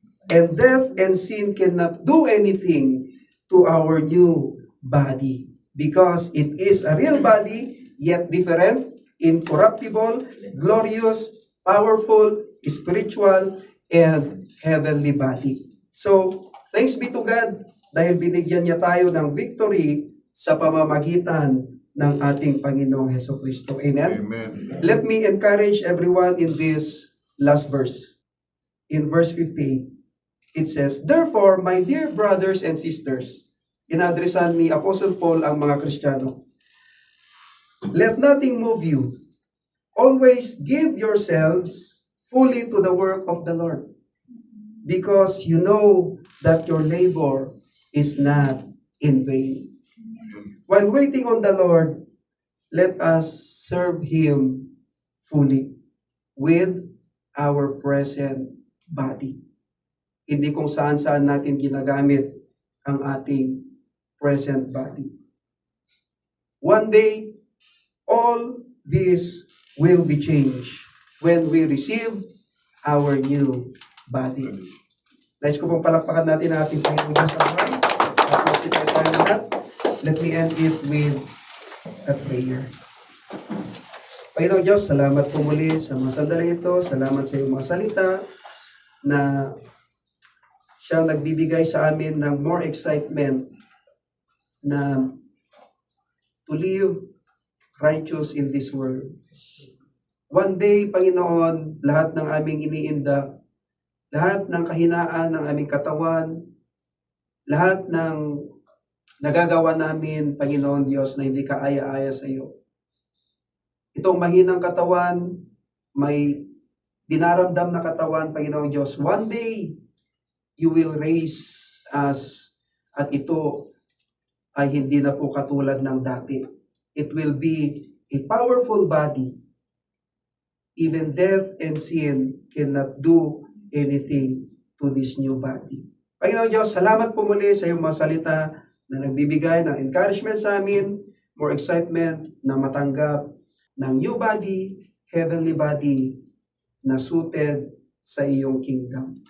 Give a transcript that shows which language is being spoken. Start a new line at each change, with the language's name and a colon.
English: And death and sin cannot do anything to our new body because it is a real body, yet different, incorruptible, glorious, powerful, spiritual, and heavenly body. So, thanks be to God
Filipino: dahil binigyan niya tayo ng victory sa pamamagitan ng ating Panginoong Hesukristo. Amen? Amen.
English: Let me encourage everyone in this last verse. In verse 58, it says, "Therefore, my dear brothers and sisters,"
Filipino: inadresan ni Apostle Paul ang mga Kristiyano,
English: "let nothing move you. Always give yourselves fully to the work of the Lord, because you know that your labor is not in vain." While waiting on the Lord, let us serve Him fully with our present body.
Filipino: Hindi kung saan-saan natin ginagamit ang ating
English: present body. One day, all this will be changed when we receive our new body.
Filipino: Nais ko pong palakpakan natin ang ating Panginoon Diyos sa buhay. At magsipay tayo lahat.
English: Let me end it with a prayer.
Filipino: Panginoon Diyos, salamat po muli sa mga sandali ito. Salamat sa iyong mga salita na siya nagbibigay sa amin ng
English: more excitement
Filipino: na
English: to live righteous in this world. One day,
Filipino: Panginoon, lahat ng aming iniinda, lahat ng kahinaan ng aming katawan, lahat ng nagagawa namin, Panginoon Diyos, na hindi kaaya-aya sa iyo. Itong mahinang katawan, may dinaramdam na katawan, Panginoon Diyos,
English: one day, you will raise us
Filipino: at ito ay hindi na po katulad ng dati.
English: It will be a powerful body. Even death and sin cannot do anything to this new body.
Filipino: Panginoon Diyos, salamat po muli sa iyong mga salita na nagbibigay ng encouragement sa amin,
English: more excitement
Filipino: na matanggap ng
English: new body, heavenly body
Filipino: na suited sa iyong kingdom.